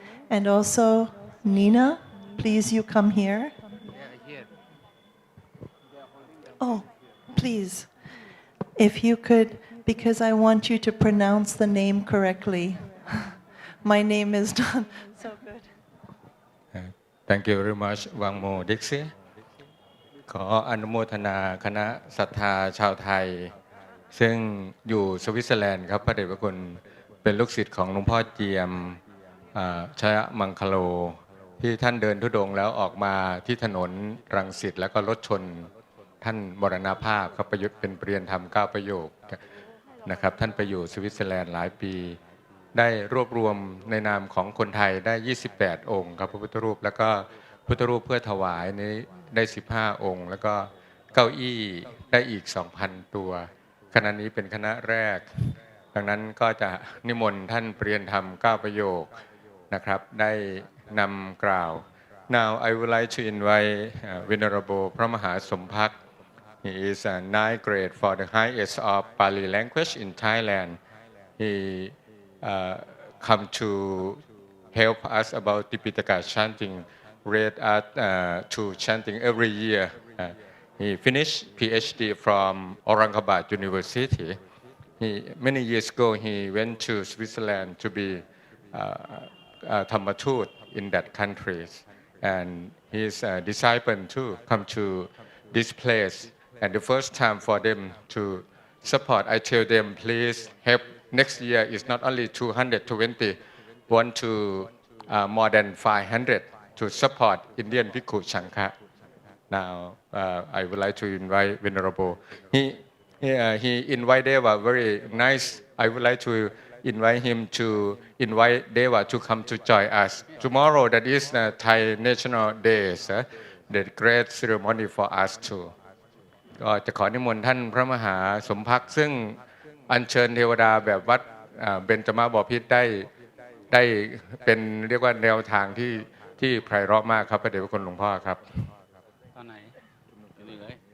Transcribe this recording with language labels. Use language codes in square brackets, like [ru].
[en] And also, Nina, please you come here. Oh, please. If you could, because I want you to pronounce the name correctly. My name is not so good. Thank you very much [th] วังโม Dixie ขออนุโมทนาคณะศรัทธาชาวไทยซึ่งอยู่สวิตเซอร์แลนด์ครับพระเดชพระคุณเป็นลูกศิษย์ของหลวงพ่อเจียมชยมังคโลที่ท่านเดินธุดงค์แล้วออกมาที่ถนนรังสิตแล้วก็รถชนท่านมรณภาพครับประยุทธ์เป็นเปลี่ยนธรรม9ประโยค นะครับท่านไปอยู่สวิตเซอร์แลนด์หลายปีได้รวบรวมในนามของคนไทยได้28องค์ครับพระพุทธรูปแล้วก็พุทธรูปเพื่อถวายนี้ได้15องค์แล้วก็เก้าอี้ได้อีก 2,000 ตัวคณะนี้เป็นคณะแรก ดังนั้นก็จะนิมนต์ท่านเปลี่ยนธรรม9ประโยคนะครับได้นำกล่าว [en] Now I would like to invite Venerable พระมหาสมภค He is a 9th grade for the highest of Pali language in Thailand. He come to help us about Tipitaka chanting, read us to chanting every year. He finished PhD from Aurangabad University. Many years ago, he went to Switzerland to be Dhammatut in that country. And his disciple too come to this place. And the first time for them to support, I tell them, please help. Next year is not only 220, want to more than 500 to support Indian Bhikkhu Sangha. Now I would like to invite Venerable. He invite Deva very nice. I would like to invite him to invite Deva to come to join us. Tomorrow, that is Thai National Day, the great ceremony for us too. [th] ก็จะขอนิมนต์ท่านพระมหาสมภคซึ่งอัญเชิญเทวดาแบบวัดเบญจมาบพิตรได้เป็นเรียกว่าแนวทางที่ไพเราะมากครับพระเดชพระคุณหลวงพ่อครับตอนไหนนี่เ